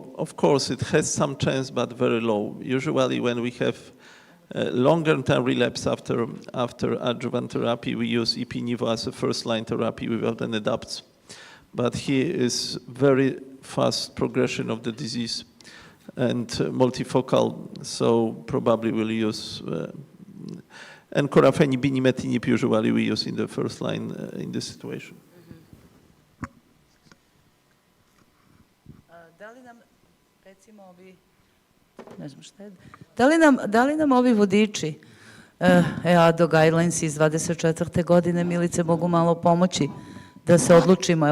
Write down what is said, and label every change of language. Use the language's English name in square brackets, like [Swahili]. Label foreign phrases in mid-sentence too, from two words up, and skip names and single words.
[English] Of course, it has some chance, but very low. Usually when we have longer term relapse after adjuvant therapy, we use Ipi/Nivo as a first-line therapy without any doubts. But here is very fast progression of the disease and multifocal, so probably we'll use encorafenib, binimetinib usually we use in the first line in this situation. [Serbian] Da li nam, recimo, da li nam ovi vodiči EADO guidelines iz 24. godine, Milice, mogu malo pomoći da se odlučimo?